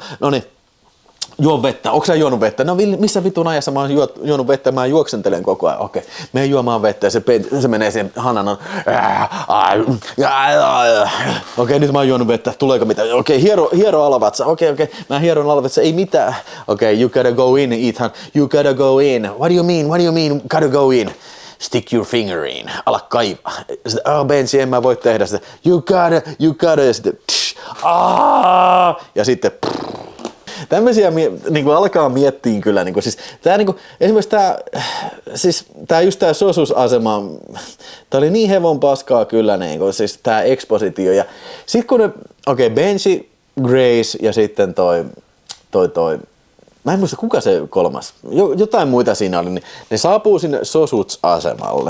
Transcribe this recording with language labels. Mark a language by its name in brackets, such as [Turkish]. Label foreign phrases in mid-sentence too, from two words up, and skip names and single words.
[Finnish] No niin, juo vettä. Onko sä juonut vettä? No missä vitun ajassa mä oon juonut vettä? Mä juoksentelen koko ajan. Okei, mene juomaan vettä ja se menee siihen Hannan. Okei, nyt mä oon juonut vettä. Tuleeko mitään? Okei, hiero alavatsa. Okei, mä hieron alavatsa. Ei mitään. Okei, [English] you gotta go in, Ethan. You gotta go in. What do you mean? Gotta go in. Stick your finger in. [Finnish] Ala kaivaa. Sitten, Benji, en mä voi tehdä sitä. [English] You gotta. [Finnish] Ja sitten, ja sitten, tämmöisiä niin alkaa miettiä kyllä. Niin siis, esimerkiksi tää just tää sosusasema, tää oli niin hevon paskaa kyllä, niin siis tää ekspositio. Ja sit kun Benji, Grace ja sitten toi mä en muista kuka se kolmas, jotain muita siinä oli, niin ne saapuu sinne Sosuts-asemalle.